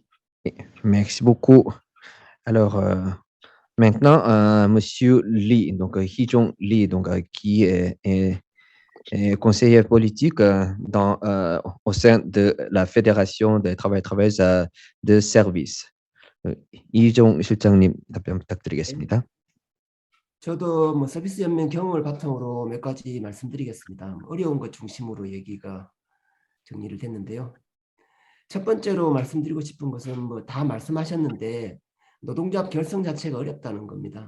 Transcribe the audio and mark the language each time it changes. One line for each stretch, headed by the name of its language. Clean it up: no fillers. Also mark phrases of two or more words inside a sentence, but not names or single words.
French: Merci beaucoup. Alors, maintenant, Monsieur Lee, donc Hee-jung Lee, donc qui est conseiller politique au sein de la Fédération des travailleurs de services.
Korean: 이종 실장님 답변 부탁드리겠습니다. 저도 뭐 서비스 연맹 경험을 바탕으로 몇 가지 말씀드리겠습니다. 어려운 것 중심으로 얘기가 정리를 됐는데요. 첫 번째로 말씀드리고 싶은 것은 뭐 다 말씀하셨는데 노동조합 결성 자체가 어렵다는 겁니다.